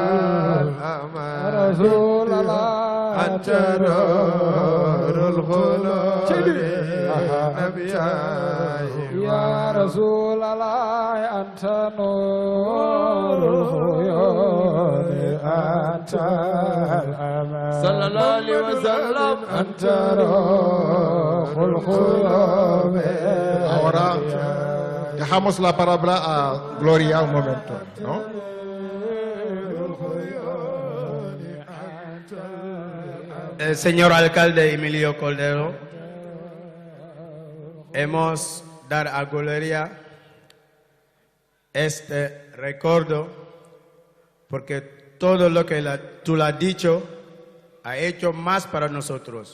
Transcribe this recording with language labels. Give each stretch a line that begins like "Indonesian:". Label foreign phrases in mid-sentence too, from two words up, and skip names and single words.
Arabic: رسول الله أنت نور القلوب يا رسول الله أنت نور الخيون أنت الأمان صلى الله عليه وسلم أنت روح الخيون.
Spanish: Ahora dejamos la palabra a Gloria un momento, ¿no? El señor alcalde Emilio Cordero, hemos dar a Gloria este recuerdo porque todo lo que tú le has dicho ha hecho más para nosotros.